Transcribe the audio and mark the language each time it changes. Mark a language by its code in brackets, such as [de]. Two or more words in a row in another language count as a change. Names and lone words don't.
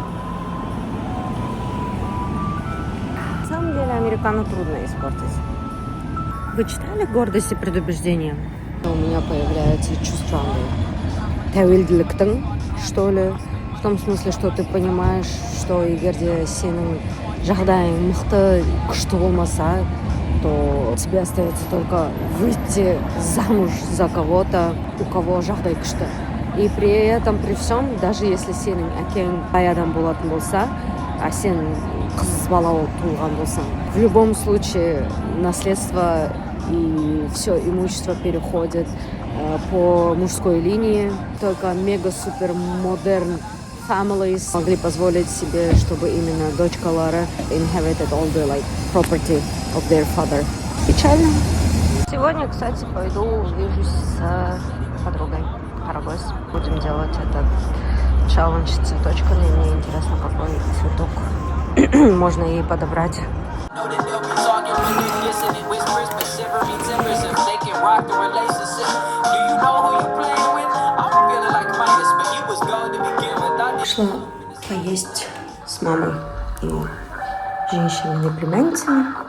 [ru] На самом деле американо трудно испортить. Вы читали «Гордость и предубеждение»? У меня появляется чувство тәуелділіктің, что ли, в том смысле, что ты понимаешь, что [kk] егерде сенің жағдайың мықты, күшті болмаса, [ru] то тебе остается только выйти замуж за кого-то, у кого [kk] жағдай күшті. [ru] И при этом, при всем, даже если [kk] сенің әкең бай адам болатын болса, а сен қыз бала болып туылған болсаң, [ru] в любом случае наследство и все имущество переходит по мужской линии. Только мега-супер-модерн families могли позволить себе, чтобы именно дочка Лара [en] inherited all the property of their father. [ru] Печально. Сегодня, кстати, пойду увижусь с подругой Карагос. Будем делать этот челлендж с цветочками. Мне интересно, какой цветок можно ей подобрать. Пошла поесть с мамой и женщинами-племянницами.